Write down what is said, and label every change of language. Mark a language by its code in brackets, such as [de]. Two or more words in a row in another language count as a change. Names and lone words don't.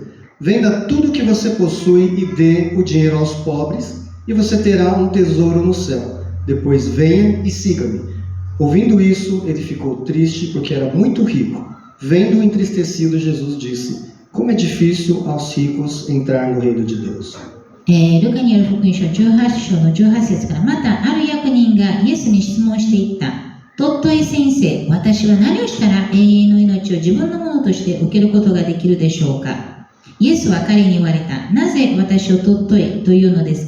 [pt] Venda tudo o que você possui e dê o dinheiro aos pobres, e você terá um tesouro no céu. Depois venha e siga-me. Ouvindo isso, ele ficou triste porque era muito rico. Vendo-o entristecido, Jesus disse: como é difícil aos ricos entrar no reino de Deus. [ja] ルカによる福音書18章の18節から、またある役人がイエスに質問していった。トットイ先生、私は何をしたら永遠の命を自分のものとして受けることができるでしょうか。イエスは彼に言われた。なぜ私をトットイというのですか。